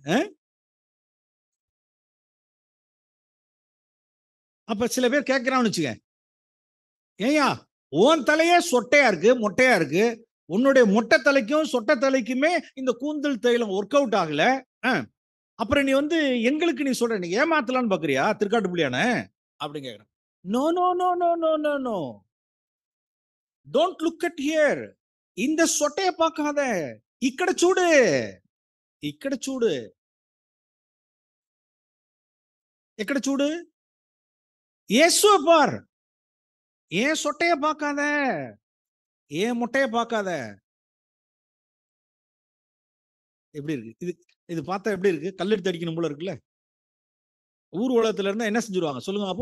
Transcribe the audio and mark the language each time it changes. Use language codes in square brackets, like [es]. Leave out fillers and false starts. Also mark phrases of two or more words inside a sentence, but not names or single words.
[ta] அப்ப சில பேர் கேட்கிறான்னு வச்சுக்க, ஏயா உன் தலையே சொட்டையா இருக்கு, மொட்டையா இருக்கு, உன்னுடைய மொட்டை தலைக்கும் சொட்டை தலைக்குமே இந்த கூந்தல் தைலம் [en] work out [ta] ஆகல, அப்புறம் நீ வந்து எங்களுக்கு நீ சொல்ற, நீ ஏமாத்தலான்னு பாக்குறியா திருக்காட்டுப்பள்ளியான அப்படின்னு கேக்குறான். [en] no no no no no no no, don't look at here. [ta] இந்த சொட்டைய பார்க்காத, [te] ఇక్కడ చూడు, ఇక్కడ చూడు, ఎక్కడ చూడు, [ta] இயேசுவை பார், ஏன் சொட்டைய பார்க்காத, ஏன் மொட்டைய பார்க்காத. எப்படி இருக்கு இது? இது பார்த்தா எப்படி இருக்கு? கல்லெடுத்து அடிக்கணும் போல இருக்குல்ல. ஊர் உலகத்துல இருந்தா என்ன செஞ்சிருவாங்க சொல்லுங்க அப்போ?